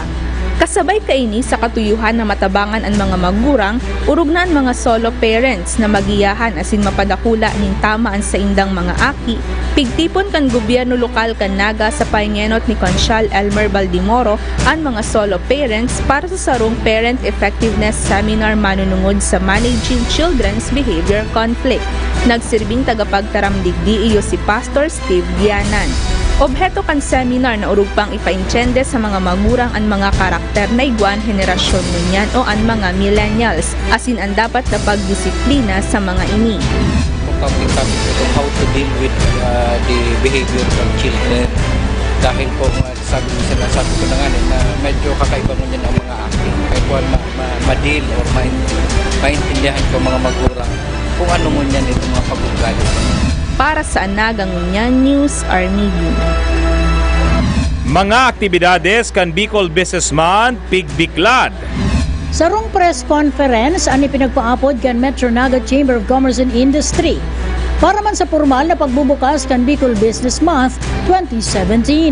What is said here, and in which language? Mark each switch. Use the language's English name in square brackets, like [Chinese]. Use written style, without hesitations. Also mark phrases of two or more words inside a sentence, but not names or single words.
[Bikol] Kasabay kaini sa katuyuhan na matabangan ang mga magurang, urog na ang mga solo parents na magiyahan asin mapadakula ning tamaan sa indang mga aki, pigtipon kan gobyerno lokal kan Naga sa paingenot ni Consyal Elmer Baldimoro ang mga solo parents para sa sarong Parent Effectiveness Seminar manunungod sa Managing Children's Behavior Conflict. Nagsirbing tagapagtaramdigdi iyo si Pastor Steve Gianan. Obheto kan seminar na urug pang ipaintyende sa mga magurang ang mga karakter na iguan henerasyon ngunyan o ang mga millennials, asin ang dapat na pagdisiplina sa mga ini. [English] How to deal with the behavior of children. [Filipino] Dahil po sabi ko na nga na medyo kakaiba mo niyan ang mga acting. Kaya po ma-deal or maintindihan ko mga magurang kung ano mo niyan itong mga pag-ugali. [Bikol] Para sa Naga Ngunyan News Army View. Mga aktibidades kan Bicol Businessman pigbiklad. Sarong press conference ang ipinagpaapod kan Metro Naga Chamber of Commerce and Industry para man sa formal na pagbubukas kan Bicol Business Month 2017.